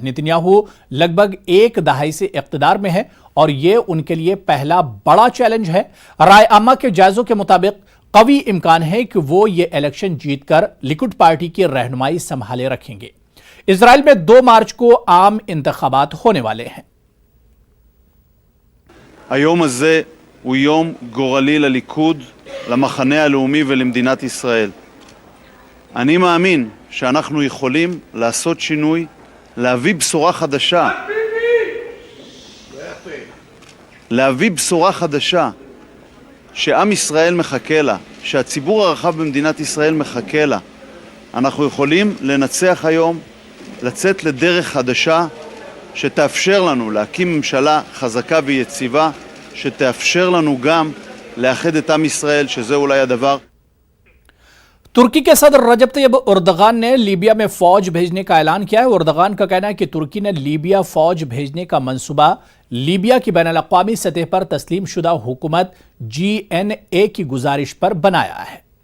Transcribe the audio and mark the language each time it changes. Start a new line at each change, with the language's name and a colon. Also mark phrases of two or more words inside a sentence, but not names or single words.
Urdu: نیتن یاہو لگ بھگ ایک دہائی سے اقتدار میں ہے اور یہ ان کے لیے پہلا بڑا چیلنج ہے. رائے عامہ کے جائزوں کے مطابق قوی امکان ہے کہ وہ یہ الیکشن جیت کر لیکوڈ پارٹی کی رہنمائی سنبھالے رکھیں گے. اسرائیل میں 2 مارچ کو عام انتخابات ہونے والے ہیں.
Hebrew: היום הזה הוא יום גורלי לליכוד, למחנה הלאומי ולמדינת ישראל. אני מאמין שאנחנו יכולים לעשות שינוי, להביא בשורה חדשה. להביא בשורה חדשה שעם ישראל מחכה לה, שהציבור הרחב במדינת ישראל מחכה לה. אנחנו יכולים לנצח היום, לצאת לדרך חדשה שתאפשר לנו להקים ממשלה חזקה ויציבה, שתאפשר לנו גם לאחד את עם ישראל, שזה אולי הדבר.
Urdu: ترکی کے صدر رجب طیب اردگان نے لیبیا میں فوج بھیجنے کا اعلان کیا ہے. اردگان کا کہنا ہے کہ ترکی نے لیبیا فوج بھیجنے کا منصوبہ لیبیا کی بین الاقوامی سطح پر تسلیم شدہ حکومت GNA کی گزارش پر بنایا ہے.